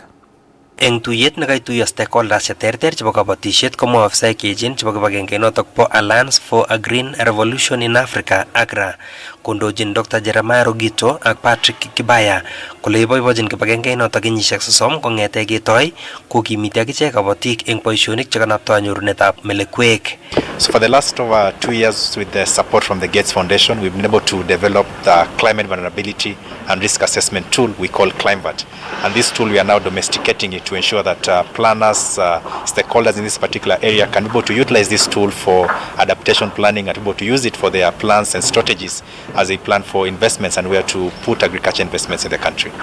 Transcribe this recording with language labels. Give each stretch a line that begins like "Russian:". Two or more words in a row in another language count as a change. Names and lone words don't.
Kalenjin: Eng tuyet nekaituiyo stakeholders cheterter chebo kabatisiet komwa ofisaek cheechen chebo kibagenge notok po Alliance for a Green Revolution in Africa Agra kondochin Dr. Jeremiah Rogito ak Patrick Kibaya kole iboibochin kibagenge notok kenyisiek 30 kong'ete ketoi kokimiti akichek kabatik eng boisionik chekanaptoi nyorunetab melekwek.
English: So for the last over 2 years with the support from the Gates Foundation, we've been able to develop the climate vulnerability and risk assessment tool we call ClimeVat. And this tool we are now domesticating it to ensure that planners, stakeholders in this particular area can be able to utilize this tool for adaptation planning and be able to use it for their plans and strategies as they plan for investments and where to put agriculture investments in the country.